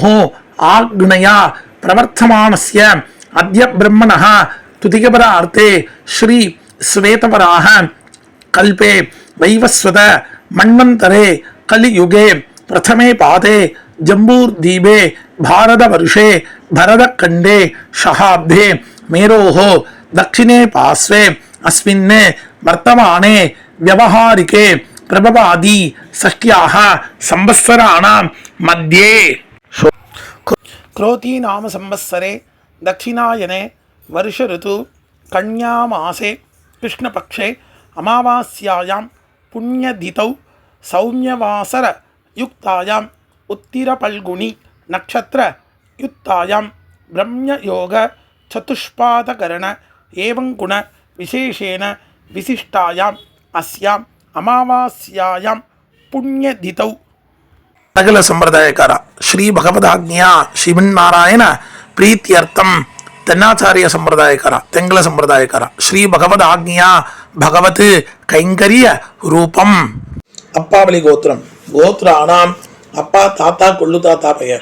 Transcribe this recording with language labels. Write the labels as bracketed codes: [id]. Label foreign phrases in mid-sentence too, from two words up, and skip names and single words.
[sa] आज्ञया प्रवर्तमानस्य अद्य ब्रह्मणः द्वितीयपरार्धे श्री श्वेतवराह कल्पे वैवस्वत मन्वन्तरे कलियुगे प्रथमे पादे जम्बूद्वीपे भारतवर्षे भरतखण्डे शकाब्दे मेरोः दक्षिणे पार्श्वे अस्मिन् वर्तमाने व्यावहारिके प्रभवादि षष्ट्याः संवत्सराणां मध्ये क्रोधी नाम संवत्सरे दक्षिणायने वर्ष ऋतु कन्यामासे कृष्णपक्षे अमावास्यायां पुण्यतिथौ सौम्यवासर युक्तायां उत्तिरपल्गुनी नक्षत्र युक्तायां ब्रह्मयोग चतुष्पादकरण एवं गुण विशेषेण विशिष्टायां अस्यां अमावास्यायां पुण्यतिथौ. [ta] வடகுல சம்பிரதாயக்காரா [sa] श्री भगवदाज्ञया श्रीमन्नारायण प्रीत्यर्थम्. [ta] தென்னாச்சாரிய சம்பிரதாயக்காரா தெங்கல சம்பிரதாயக்காரா [sa] श्री भगवदाज्ञया भगवत् कैङ्कर्य रूपम्. [ta] அப்பாவளி கோத்திரம். கோத்ராணாம் அப்பா தாத்தா கொள்ளு தாத்தா பெயர்.